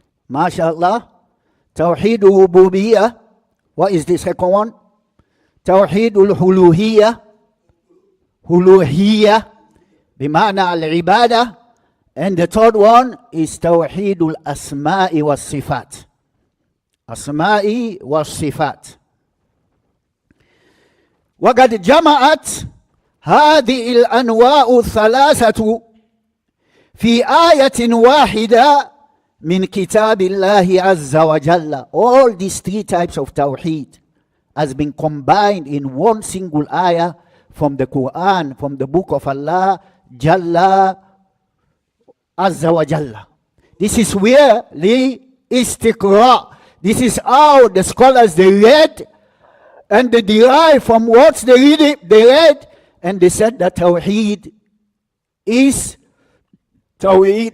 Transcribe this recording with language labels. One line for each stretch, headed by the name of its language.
English: MashaAllah. Tawheed rububiyyah. What is the second one?
Arabic: Tawheed al-huluhiyyah. Huluhiyyah. Bima'na al-ibadah.
English: And the third one is Tawheed al-asma'i was-sifat.
Arabic: Asma'i was-sifat. وقد جمعت هذه الأنواع الثلاثة في آية واحدة من كتاب الله عز وجل.
English: All these three types of Tawheed has been combined in one single ayah from the Quran, from the book of Allah Jalla Azza wa Jalla. This is where the istiqra. This is how the scholars they read and they derive from what they read, and they said that Tawheed is Tawheed.